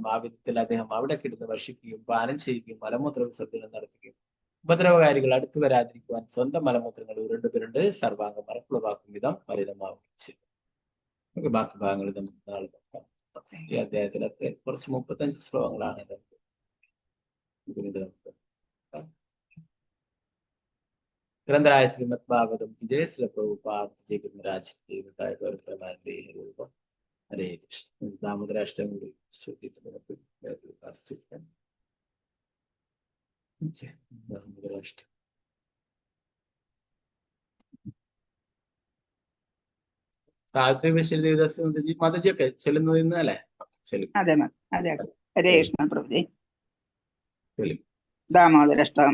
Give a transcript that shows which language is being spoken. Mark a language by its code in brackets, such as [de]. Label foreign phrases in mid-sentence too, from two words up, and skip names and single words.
[ml] ആ വിധത്തിൽ അദ്ദേഹം അവിടെ കിടന്ന് ഭക്ഷിക്കുകയും പാനം ചെയ്യുകയും മലമൂത്ര വിസർജനം നടത്തുകയും ഉപദ്രവകാരികൾ അടുത്തു വരാതിരിക്കുവാൻ സ്വന്തം മലമൂത്രങ്ങൾ ഉരുണ്ട് സർവാംഗം മറക്കുളവാക്കും വിധം മലിനമാവുകയും ചെയ്യും. നമുക്ക് ബാക്കി ഭാഗങ്ങൾ നമുക്ക് നാളെ നോക്കാം. ഈ അധ്യായത്തിലൊക്കെ കുറച്ച് 35 ശ്ലോകങ്ങളാണ്. [hi] ग्रंथराय श्रीमद् भागवतम की जय। श्री प्रभुपाद जय गुरुराज की हरे कृष्ण। [ml] दामोदराष्टमी സാവിത്രി ബഷീർ ദേവദാസ് മാതാജിയൊക്കെ ചെല്ലുന്നു അല്ലേ? അതെ അതെ. ഹരേ കൃഷ്ണ പ്രഭുജി. ദാമോദരാഷ്ടകം.